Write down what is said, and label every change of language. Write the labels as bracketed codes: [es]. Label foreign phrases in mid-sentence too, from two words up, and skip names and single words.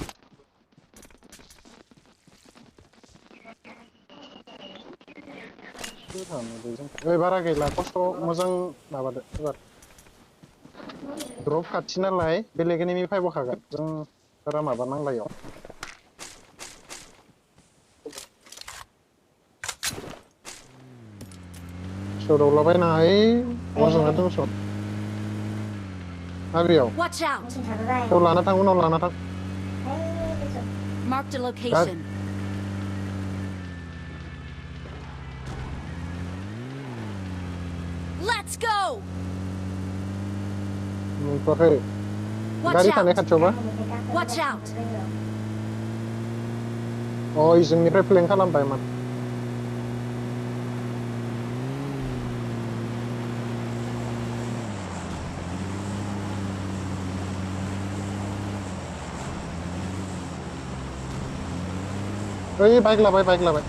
[brx] ओइ बारा गैला खस्थ' मोजां माबादो एबार द्रप खाथि नालाय बेलेग एनिमि फायबोखागोन जों बारा माबा नांला इयाव सदावलाबायनाङा ओइ अर जोंना दङ स माबेयाव [en] Watch out! [brx] उनाव लाना थां [en] Marked a location. Let's go! [brx] मोनथ'वाखै [en] Watch [brx] गारि थानाय [en] out! [brx] खाथियावबा [en] Watch out! [brx] जोंनिफ्राय प्लेन खालामबाय मान ओइ बाइक लाबाय ओइ